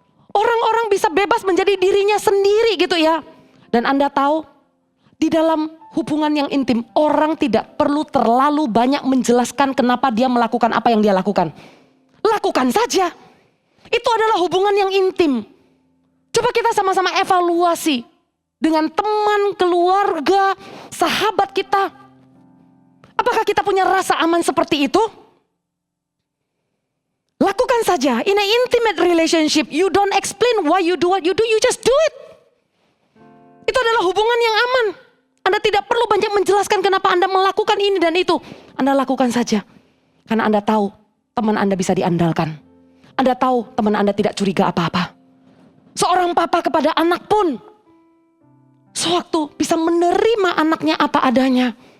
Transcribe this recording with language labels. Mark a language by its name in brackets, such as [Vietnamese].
[Indonesian] Orang-orang bisa bebas menjadi dirinya sendiri gitu ya. Dan Anda tahu, di dalam hubungan yang intim, orang tidak perlu terlalu banyak menjelaskan kenapa dia melakukan apa yang dia lakukan. Lakukan saja. Itu adalah hubungan yang intim. Coba kita sama-sama evaluasi. Dengan teman, keluarga, sahabat kita. Apakah kita punya rasa aman seperti itu? Lakukan saja. [English] In an intimate relationship, you don't explain why you do what you do, you just do it. [Indonesian] Itu adalah hubungan yang aman. Anda tidak perlu banyak menjelaskan kenapa Anda melakukan ini dan itu. Anda lakukan saja. Karena Anda tahu teman Anda bisa diandalkan. Anda tahu teman Anda tidak curiga apa-apa. Seorang papa kepada anak pun sewaktu bisa menerima anaknya apa adanya.